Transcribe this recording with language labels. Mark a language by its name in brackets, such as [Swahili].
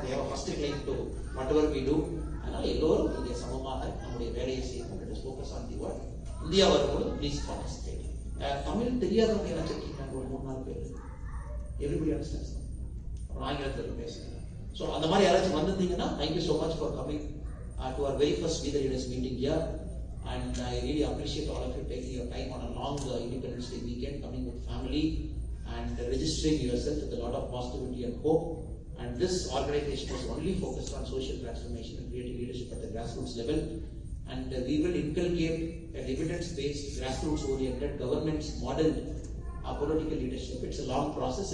[English] they have first claim to whatever we do. [Tamil] அதனால எல்லோரும் இங்கே சமமாக நம்முடைய வேலையை செய்யணும். [English] Focus on the work. [Tamil] India வரும்போது [English] Please participate. [Tamil] தமிழ் தெரியாதவங்க என்ன வச்சிருக்கீங்க, ஒரு 3-4 பேர். [English] Everybody understands. [Tamil] அப்புறம் ஆங்கிலத்தில் பேசுங்க. [English] so [Tamil] அந்த மாதிரி யாராச்சும் வந்திருந்தீங்கன்னா [English] Thank you so much for coming to our very first Be The Leaders meeting here. And I really appreciate all of you taking your time on a long Independence Day weekend, coming with family and registering yourself with a lot of positivity and hope. And this organization is only focused on social transformation and creating leadership at the grassroots level. And we will inculcate an evidence-based, grassroots-oriented, government-modeled political leadership. It's a long process.